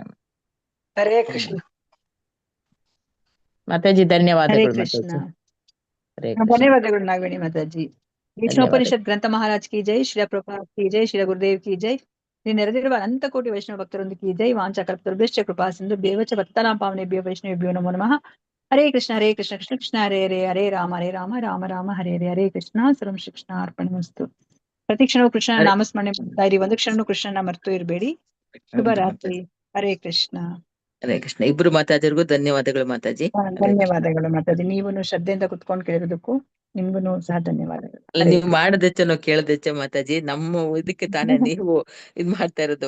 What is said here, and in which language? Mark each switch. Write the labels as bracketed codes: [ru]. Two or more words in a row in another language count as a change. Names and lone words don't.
[kn] ಹರೇ ಕೃಷ್ಣ. ಮಾತಾಜಿ ಧನ್ಯವಾದಗಳು. ಹರೇ ಕೃಷ್ಣ. ಹರೇ ಕೃಷ್ಣ. ಧನ್ಯವಾದಗಳು ನಾಗವೇಣಿ ಮಾತಾಜಿ. [hi] विष्णुपनिषत् ग्रंथ महाराज की जय, श्रील प्रभुपाद की जय, श्रील गुरुदेव की जय. [kn] ಇಲ್ಲಿ ನೆರೆದಿರುವ ಅನಂತ ಕೋಟಿ ವೈಷ್ಣವ ಭಕ್ತರೊಂದು [hi] की जय. [sa] ವಾಂಚಾ ಕಲ್ಪತರುಭ್ಯಶ್ಚ ಕೃಪಾ ಸಿಂಧು ಭ್ಯೇವಚ ಪತಿತಾನಾಂ ಪಾವನೇಭ್ಯೋ ವೈಷ್ಣವೇಭ್ಯೋ ನಮೋ ನಮಃ. ಹರೇ ಕೃಷ್ಣ ಕೃಷ್ಣ ಕೃಷ್ಣ ಹರೇ ಹರೇ, ಹರೇ ರಾಮ ರಾಮ ರಾಮ ಹರೇ ಹರೇ. ಹರೇ ಕೃಷ್ಣ. ಸರ್ವಂ ಶ್ರೀ ಕೃಷ್ಣ ಅರ್ಪಣಮಸ್ತು. [kn] ಪ್ರತಿ ಕ್ಷಣವೂ ಕೃಷ್ಣನ ನಾಮಸ್ಮರಣೆ ಮಾಡ್ತಾ ಇರಿ. ಒಂದು ಕ್ಷಣನೂ ಕೃಷ್ಣನ ಮರೆತು ಇರಬೇಡಿ. ಶುಭರಾತ್ರಿ. ಹರೇ ಕೃಷ್ಣ. ಹರೇ ಕೃಷ್ಣ. ಇಬ್ರು ಮಾತಾಜರಿಗೂ ಧನ್ಯವಾದಗಳು ಮಾತಾಜಿ. ಧನ್ಯವಾದಗಳು ಮಾತಾಜಿ. ನೀವು ಶ್ರದ್ಧೆಯಿಂದ ಕುತ್ಕೊಂಡು ಕೇಳಿರೋದಕ್ಕೂ ನಿಮ್ಗೂ ಸಹ ಧನ್ಯವಾದಗಳು. ನೀವು ಮಾಡದೆಚ್ಚ ನಾವು ಕೇಳದೆಚ್ಚ ಮಾತಾಜಿ. ನಮ್ಮ ಇದಕ್ಕೆ ತಾನೇ ನೀವು ಇದ್ ಮಾಡ್ತಾ ಇರೋದು.